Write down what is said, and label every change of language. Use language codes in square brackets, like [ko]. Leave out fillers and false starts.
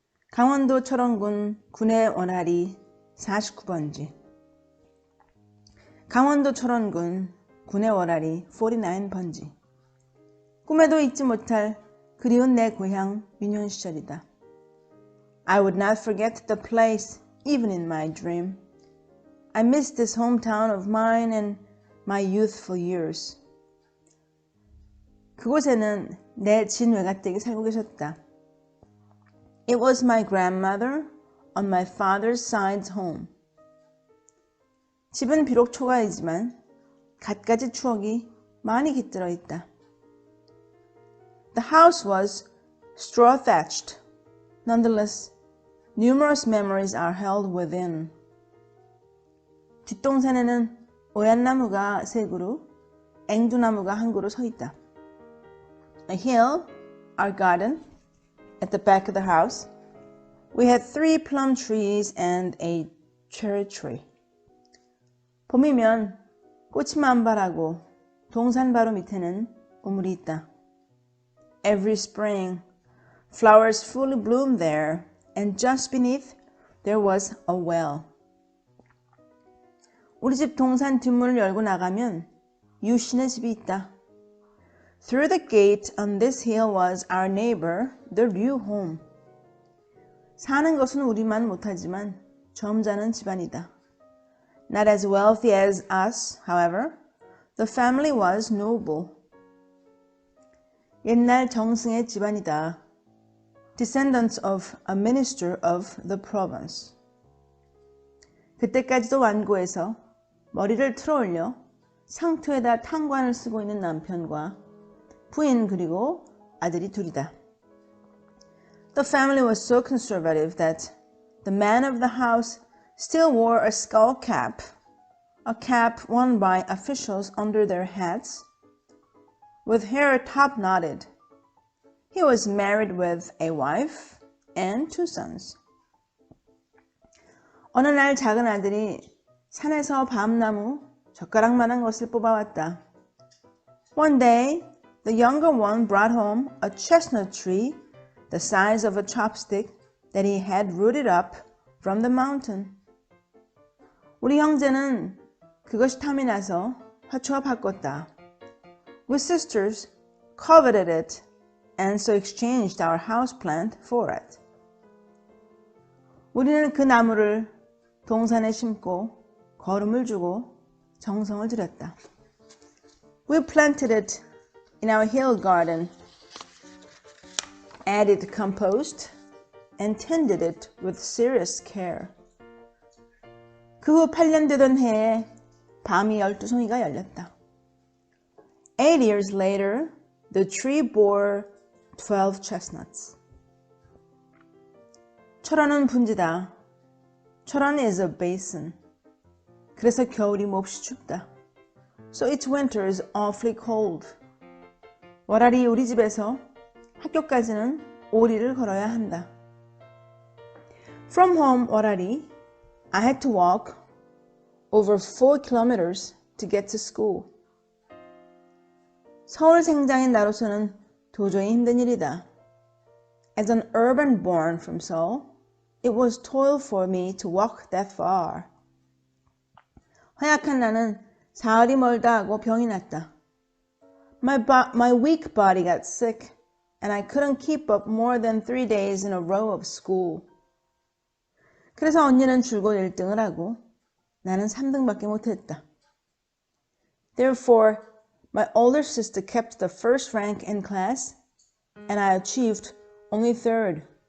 [ko] 강원도 철원군 군의 원활이 49번지. 강원도 철원군 군의 원활이 49번지. 꿈에도 잊지 못할 그리운 내 고향 유년 시절이다. [en] I would not forget the place even in my dream. I miss this hometown of mine and my youthful years. [ko] 그곳에는 내 진외가댁이 살고 계셨다. [en] It was my grandmother on my father's side's home. [ko] 집은 비록 초가이지만 갖가지 추억이 많이 깃들어 있다. [en] The house was straw-thatched. Nonetheless, numerous memories are held within. [ko] 뒷동산에는 오얏나무가 세 그루, 앵두나무가 한 그루 서 있다. [en] A hill, our garden, at the back of the house. We had 3 plum trees and a cherry tree. [ko] 봄이면 꽃이 만발하고 동산 바로 밑에는 우물이 있다. [en] Every spring, flowers fully bloom there, and just beneath there was a well. [ko] 우리 집 동산 뒷문을 열고 나가면 유씨네 집이 있다. [en] Through the gate on this hill was our neighbor, the Ryu home. [ko] 사는 것은 우리만 못하지만 점잖은 집안이다. [en] Not as wealthy as us, however, the family was noble. [ko] 옛날 정승의 집안이다. [en] Descendants of a minister of the province. [ko] 그때까지도 완고해서 머리를 틀어올려 상투에다 탕관을 쓰고 있는 남편과 부인 그리고 아들이 둘이다. [en] The family was so conservative that the man of the house still wore a skull cap, a cap worn by officials under their hats, with hair top knotted. He was married with a wife and 2 sons. [ko] 어느 날 작은 아들이 산에서 밤나무 젓가락만한 것을 뽑아왔다. [en] One day, the younger one brought home a chestnut tree the size of a chopstick that he had rooted up from the mountain. [ko] 우리 형제는 그것이 탐이 나서 화초와 바꿨다. [en] We sisters coveted it and so exchanged our houseplant for it. [ko] 우리는 그 나무를 동산에 심고 거름을 주고 정성을 들였다. [en] We planted it in our hill garden, added compost, and tended it with serious care. [ko] 그 후 8년 되던 해에 밤이 12송이가 열렸다. [en] 8 years later, the tree bore 12 chestnuts. [ko] 철원은 분지다. [en] 철원 is a basin. [ko] 그래서 겨울이 몹시 춥다. [en] So its winter is awfully cold. [ko] 월알이 우리 집에서 학교까지는 오리를 걸어야 한다. [en] From home, 월알이, I had to walk over 4 kilometers to get to school. [ko] 서울 생장인 나로서는 도저히 힘든 일이다. [en] As an urban born from Seoul, it was toil for me to walk that far. [ko] 허약한 나는 사흘이 멀다 하고 병이 났다. [en] My weak body got sick, and I couldn't keep up more than 3 days in a row of school. [ko] 그래서 언니는 줄곧 1등을 하고 나는 3등밖에 못했다. [en] Therefore, my older sister kept the first rank in class, and I achieved only 3rd.